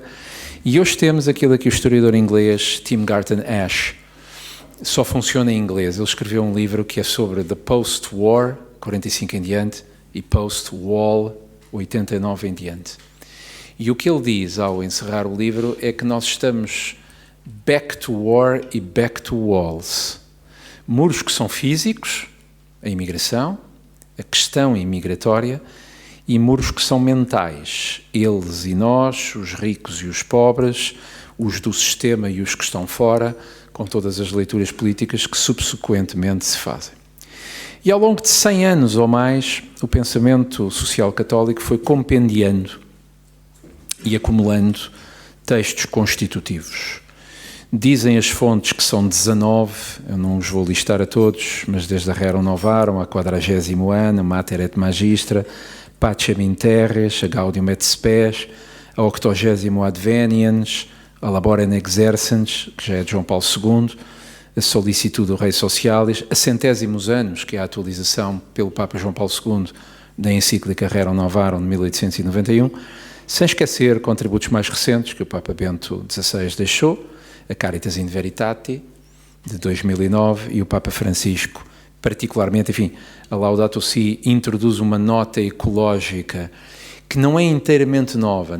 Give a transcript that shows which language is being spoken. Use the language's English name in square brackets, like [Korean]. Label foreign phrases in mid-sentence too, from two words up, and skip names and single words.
[Portuguese] E hoje temos aquilo que o historiador inglês Tim Garton Ash, só funciona em inglês. Ele escreveu um livro que é sobre [English] The Post-War, [Portuguese] 45 em diante, e Post-Wall, 89 em diante. E o que ele diz ao encerrar o livro é que nós estamos [English] back to war [Portuguese] e [English] back to walls. [Portuguese] Muros que são físicos, a imigração, a questão imigratória, e muros que são mentais, eles e nós, os ricos e os pobres, os do sistema e os que estão fora, com todas as leituras políticas que subsequentemente se fazem. E ao longo de 100 anos ou mais, o pensamento social católico foi compendiando e acumulando textos constitutivos. Dizem as fontes que são 19, eu não os vou listar a todos, mas desde a Rerum Novarum, a 40ª Ana, Mater et Magistra, Pacem in Terris, a Gaudium et Spes, a 80º Adveniens, a Labora in Exercens, que já é de João Paulo II, a Solicitudo Rei Socialis, a centésimos anos, que é a atualização pelo Papa João Paulo II da encíclica Rerum Novarum de 1891, sem esquecer contributos mais recentes que o Papa Bento XVI deixou, a Caritas in Veritate, de 2009, e o Papa Francisco, particularmente, enfim, a Laudato Si introduz uma nota ecológica que não é inteiramente nova.